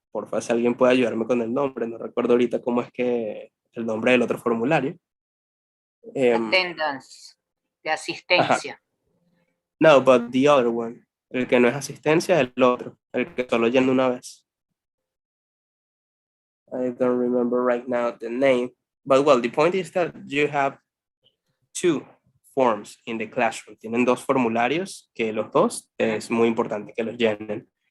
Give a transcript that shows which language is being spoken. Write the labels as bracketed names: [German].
[Spanish] Por favor, si alguien puede ayudarme con el nombre, no recuerdo ahorita cómo es que el nombre del otro formulario. Attendance, de asistencia. [English] No, but the other one. [Spanish] El que no es asistencia es el otro, el que solo llena una vez. [English] I don't remember right now the name. But well, the point is that you have 2 forms in the classroom. [Spanish] Tienen 2 formularios que los dos es muy importante que los llenen.